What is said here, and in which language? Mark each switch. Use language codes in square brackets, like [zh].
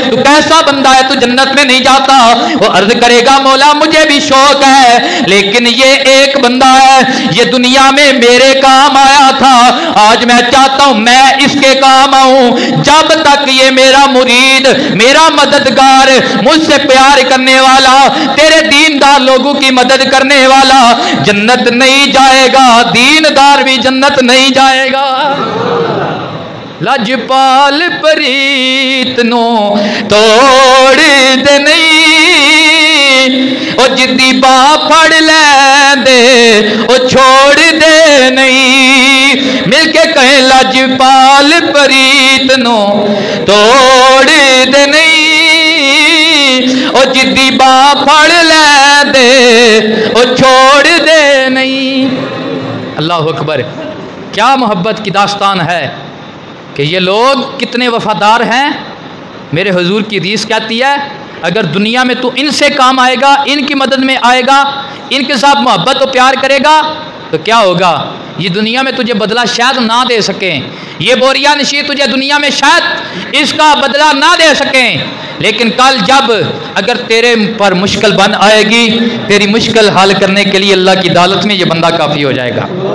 [ur] تو کیسا بندہ ہے تو جنت میں نہیں جاتا؟ وہ عرض کرے گا مولا مجھے بھی شوق ہے, لیکن یہ ایک بندہ ہے یہ دنیا میں میرے کام آیا تھا, آج میں چاہتا ہوں میں اس کے کام آؤں. جب تک یہ میرا مرید, میرا مددگار, مجھ سے پیار کرنے والا, تیرے دیندار لوگوں کی مدد کرنے والا جنت نہیں جائے گا, دیندار بھی جنت نہیں جائے گا. [pa] لجپال پریت نو توڑ دے نہیں, او جدی باں پھڑ لے دے او چھوڑ دے نہیں. مل کے کہیں لجپال پریت نو توڑ دے نہیں, او جدی باں پھڑ لے دے او چھوڑ دے نہیں. [ur] اللہ اکبر. کیا محبت کی داستان ہے کہ یہ لوگ کتنے وفادار ہیں. میرے حضور کی حدیث کہتی ہے اگر دنیا میں تو ان سے کام آئے گا, ان کی مدد میں آئے گا, ان کے ساتھ محبت و پیار کرے گا, تو کیا ہوگا؟ یہ دنیا میں تجھے بدلہ شاید نہ دے سکیں, یہ بوریا نشی تجھے دنیا میں شاید اس کا بدلہ نہ دے سکیں, لیکن کل جب اگر تیرے پر مشکل بن آئے گی, تیری مشکل حل کرنے کے لیے اللہ کی عدالت میں یہ بندہ کافی ہو جائے گا.